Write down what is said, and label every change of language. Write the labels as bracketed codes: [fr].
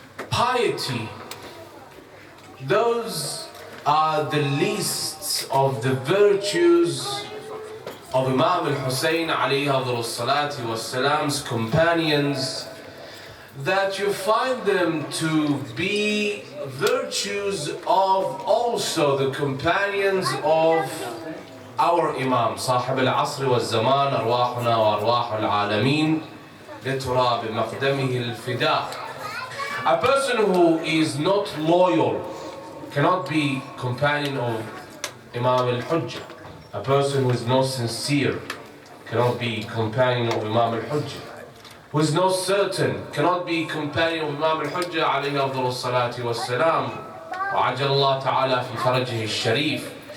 [en] Piety, those are the least of the virtues of Imam al-Hussein alayhi salatu wassalam's companions, that you find them to be virtues of also the companions of our Imam [ar] صاحب العصر والزمان. أرواحنا وأرواح العالمين لتراب مقدمه الفداء. [en] A person who is not loyal cannot be companion of Imam al-Hujjah. A person who is not sincere cannot be companion of Imam al-Hujjah. Who is not certain cannot be companion of Imam al-Hujjah [ar] عليه أفضل الصلاة والسلام وعجل الله تعالى في فرجه الشريف.